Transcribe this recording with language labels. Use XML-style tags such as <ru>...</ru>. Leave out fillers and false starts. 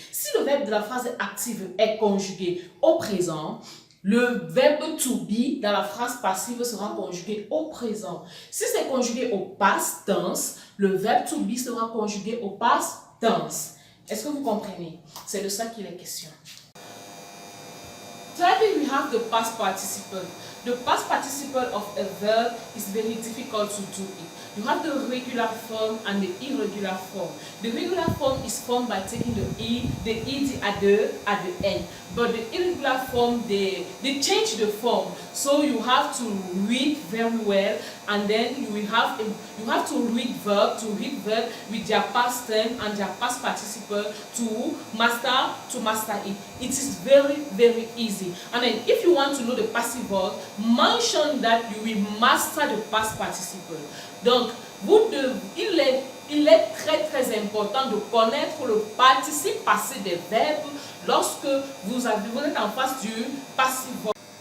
<fr>Si le verbe de la phrase active est conjugué au présent, le verbe to be dans la phrase passive sera conjugué au présent. Si c'est conjugué au past tense, le verbe to be sera conjugué au past tense. Est-ce que vous comprenez? C'est de ça qu'il est question.</fr> <en>Thirdly, we have the past participle. The past participle of a verb is very difficult to do it. You have the regular form and the irregular form. The regular form is formed by taking the ed at the end. But the irregular form, they change the form. So you have to read very well, and then you have to read verb with their past tense and their past participle to master it. It is very, very easy. And then if you want to know the passive verb, mention that you will master the past participle.</en> <fr>Donc, il est très très important de connaître le participe passé des verbes lorsque vous êtes en face du passive verb.</fr>